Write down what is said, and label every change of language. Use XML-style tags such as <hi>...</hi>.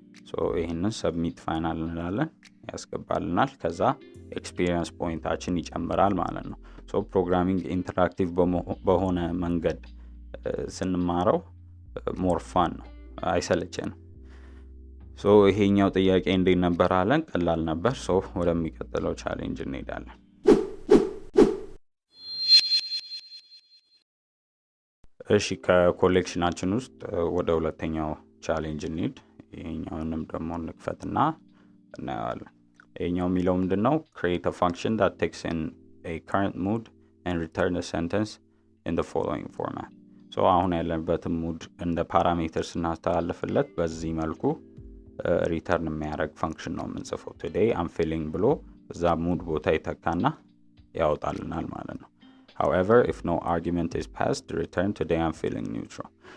<am>ሶ ይሄንን ሰብሚት ፋይናል እንላለን፣ ያስገባልናል። ከዛ ኤክስፒሪየንስ ፖይንታችን ይጨምራል ማለት ነው። ሶ ፕሮግራሚንግ ኢንተራክቲቭ በሆነ መንገድ ስንማረው ሞር ፋን ነው፣ አይሰለችንም። ሶ ይሄኛው ጥያቄ እንዴት ነበር አለን? ቀላል ነበር። ሶ ወደሚቀጥለው ቻሌንጅ እንሄዳለን። እሺ ከኮሌክሽናችን ውስጥ ወደ ሁለተኛው ቻሌንጅ እንሂድ። ይሄኛውንም ደግሞ እንክፈትና እናያለን። ይሄኛው የሚለው ምንድነው?</am> <en>create a function that takes in a current mood and return a sentence in the following format.</en> <am>so አሁን ያለንበትን mood እንደ ፓራሜትር ስናስተላልፍለት በዚህ መልኩ ሪተርን የሚያደርግ ፈንክሽን ነው የምንጽፈው።</am> <en>today I'm feeling</en> <am>ብሎ እዛ mood ቦታ ይተካና ያወጣልናል ማለት ነው።</am> <en>however if no argument is passed return today I'm feeling neutral.</en>